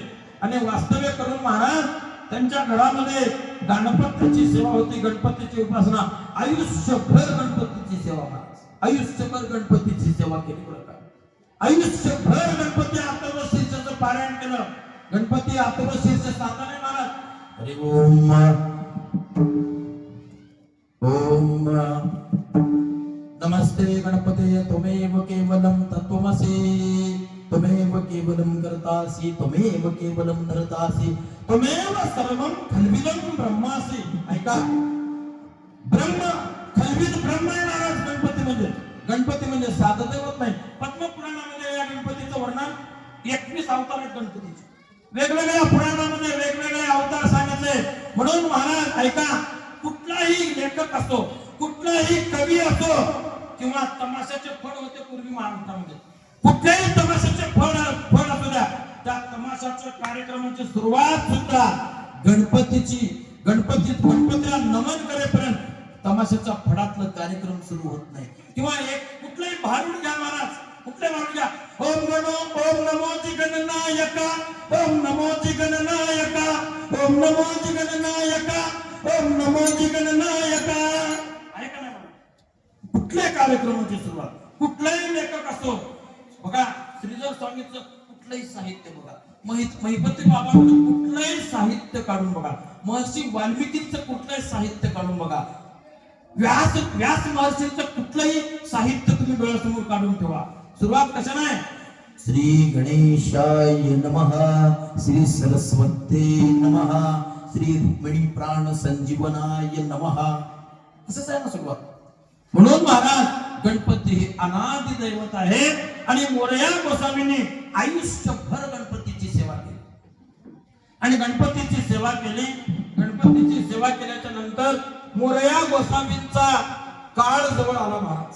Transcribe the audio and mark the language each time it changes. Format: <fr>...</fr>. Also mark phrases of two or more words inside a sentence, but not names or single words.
<mr>आणि वास्तव्य करून महाराज त्यांच्या घरामध्ये गणपतीची सेवा होती, गणपतीची उपासना. आयुष्यभर गणपतीची सेवा महाराज, आयुष्यभर गणपतीची सेवा केली बरं का. आयुष्यभर गणपती अथर्वशीर्षाचं पारायण केलं. गणपती अथर्वशीर्ष सांगताना महाराज</mr> <sa>हरि ओम ओम नमस्ते गणपते त्वमेव केवलम तत्त्वमसि त्वमेव केवलम कर्तासि त्वमेव केवलम नरतासि त्वमेव सर्वं खल्विदं ब्रह्मासि.</sa> <mr>ऐका, ब्रह्म खल्विद ब्रह्म आहे महाराज. गणपती म्हणजे साधं दैवत नाही. पद्मपुराणामध्ये या गणपतीचं वर्णन 21 अवतार आहेत गणपतीचे. वेगवेगळ्या पुराणामध्ये वेगवेगळे अवतार सांगितले. म्हणून महाराज ऐका, कुठलाही लेखक असो, कुठलाही कवी असो किंवा तमाशाचे फळ होते पूर्वी महाराष्ट्रामध्ये, कुठल्याही तमाशाचे फळ असू द्या, त्या तमाशाच्या कार्यक्रमाची सुरुवात सुद्धा गणपतीला नमन करेपर्यंत तमाशाच्या फडातलं कार्यक्रम सुरू होत नाही. किंवा एक कुठलाही भारुड घ्या महाराज, कुठले भारुड घ्या,</mr> <sa>ओम नमो जिगणनायका, ओम नमो जिगणनायका, ओम नमो जिगणनायका, ओम नमो जिगणनायका.</sa> <mr>ऐका ना, कुठल्या कार्यक्रमाची सुरुवात कुठलाही लेखक असो बघा, श्रीधर स्वामींचं कुठलंही साहित्य बघा, महिपती बाबांचं कुठलंही साहित्य काढून बघा, महर्षी वाल्मिकींचं कुठलंही साहित्य काढून बघा, व्यास महर्षींचं कुठलंही साहित्य तुम्ही डोळ्यासमोर काढून ठेवा. सुरुवात कशाने आहे?</mr> <sa>श्री गणेशाय नमः, श्री सरस्वते नमः, श्री रुक्मिणी प्राण संजीवनाय नमः,</sa> <mr>असंच आहे ना सुरुवात. म्हणून महाराज गणपती हे अनादि दैवत आहे. आणि मोरया गोसावींनी आयुष्यभर गणपतीची सेवा केली आणि गणपतीची सेवा केली. गणपतीची सेवा केल्याच्या नंतर मोरया गोसावींचा काळ जवळ आला महाराज.</mr>